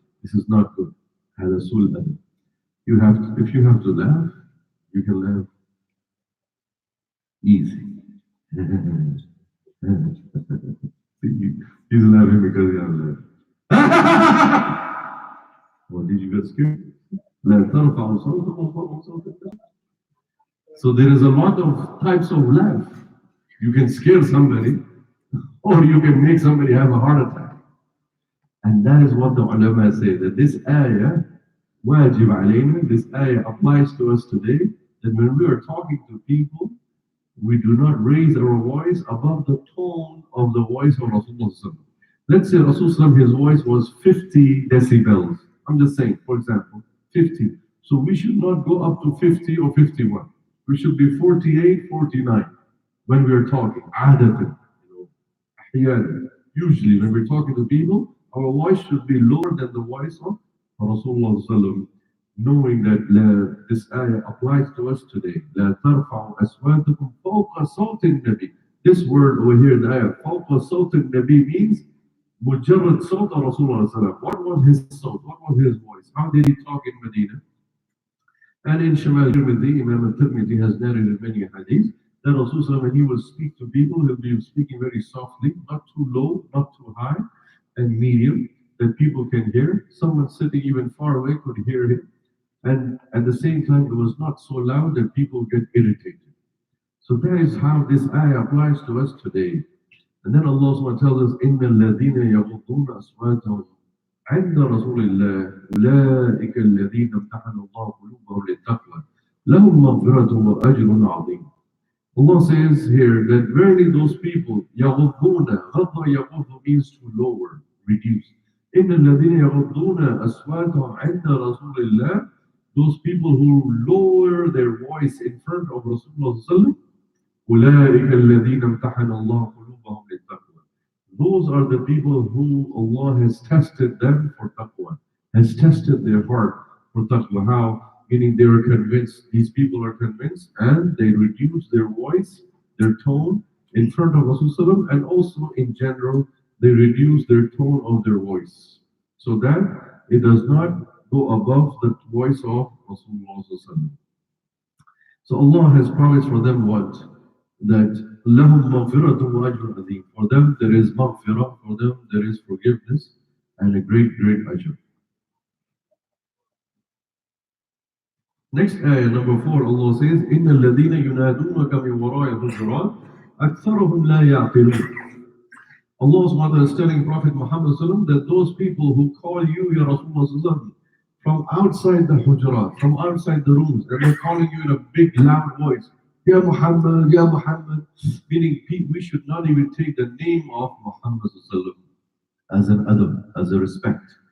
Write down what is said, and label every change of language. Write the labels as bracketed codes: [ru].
[en] This is not good. [ar] هذا سوء الأدب. [en] If you have to laugh, you can laugh easy. He's laughing because he has laughed. Well, did you get scared? [ar] لا ترفعوا صوتكم فوق صوت النبي. [en] So there is a lot of types of laugh. You can scare somebody, or you can make somebody have a heart attack. And that is what the ulama say, that this ayah, wajib alayna, this ayah applies to us today, that when we are talking to people, we do not raise our voice above the tone of the voice of Rasulullah. Let's say Rasulullah, his voice was 50 decibels. I'm just saying, for example, 50. So we should not go up to 50 or 51. We should be 48, 49 when we are talking. Adatan, usually when we're talking to people, our voice should be lower than the voice of Rasulullah, knowing that this ayah applies to us today. [ar] لا ترفعوا أصواتكم فوق صوت النبي. [en] This word over here in the ayah, [ar] فوق صوت النبي, [en] means [ar] مجرد صوت [en] Rasulullah. What was his صوت? What was his voice? How did he talk in Medina? And in Shamal Tirmidhi, Imam al-Tirmidhi has narrated many hadiths that Rasulullah, when he will speak to people, he'll be speaking very softly, not too low, not too high, and medium, that people can hear. Someone sitting even far away could hear him. And at the same time, it was not so loud that people get irritated. So that is how this ayah applies to us today. And then Allah subhanahu wa ta'ala tells us, [ar] إِنَّ الَّذِينَ يَغُضُّونَ أَصْوَاتَهُمْ عند رسول الله أولئك الذين امتحن الله قلوبهم للتقوى لهم مغفرة وأجر عظيم. [en] Allah says here that verily those people, [ar] يغضون, غض يغض [en] means to lower, reduce. [ar] إن الذين يغضون أصواتهم عند رسول الله, [en] those people who lower their voice in front of Rasulullah, [ar] أولئك الذين امتحن الله قلوبهم للتقوى. [en] Those are the people who Allah has tested them for taqwa, has tested their heart for taqwa. How? Meaning they are convinced, these people are convinced, and they reduce their voice, their tone in front of Rasulullah, and also in general, they reduce their tone of their voice, so that it does not go above the voice of Rasulullah. So Allah has promised for them what? That [ar] لَهُمْ مَغْفِرَةٌ وَأَجْرٌ عَظِيمٌ. [en] For them there is maghfirah, for them there is forgiveness, and a great, great ajr. Next ayah, number 4, Allah says, [ar] إِنَّ الَّذِينَ يُنَادُونَكَ مِنْ وَرَاءِ الْحُجُرَاتِ أَكْثَرُهُمْ لَا يَعْقِلُونَ. [en] Allah subhanahu wa ta'ala is telling Prophet Muhammad sallam that those people who call you, Ya Rasulullah sallam, from outside the hujurat, from outside the rooms, and they're calling you in a big loud voice, Ya Muhammad, meaning we should not even take the name of Muhammad sallam as an adab, as a respect.